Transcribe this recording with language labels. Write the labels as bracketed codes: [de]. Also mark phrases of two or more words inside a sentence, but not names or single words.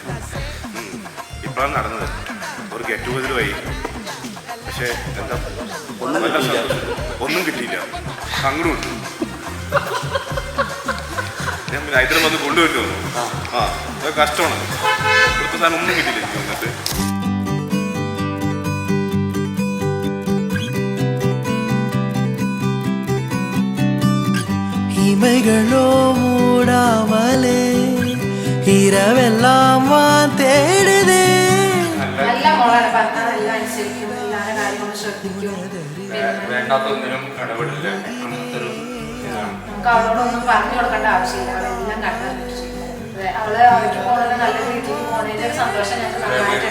[ml] ഇപ്പോഴാണ് നടന്നത്. ഒരു [en] get together [ml] വഴി, പക്ഷേ എന്താ ഒന്നും കിട്ടിയില്ല. സങ്കടമുണ്ട്. ഞാൻ പിന്നെ ഹൈദരാബാദ് കൊണ്ടുവരുന്നു. അത് കഷ്ടമാണ്. ഇവിടുത്തെ സാധനം ഒന്നും കിട്ടിയില്ല എനിക്ക് വന്നിട്ട്. [ta] இமைகளோ மூடாமலே இரவெல்லாம் தேடுதே. [ml] വേണ്ടാത്തൊന്നിനും ഇടപെടില്ല. നമുക്ക് അവളോടൊന്നും പറഞ്ഞു കൊടുക്കേണ്ട ആവശ്യമില്ല, അവളെല്ലാം കണ്ടു. അവള് അവർക്ക് പോകുന്നത് നല്ല രീതിക്ക് പോകുന്നതിന്റെ ഒരു സന്തോഷം ഞങ്ങൾക്ക്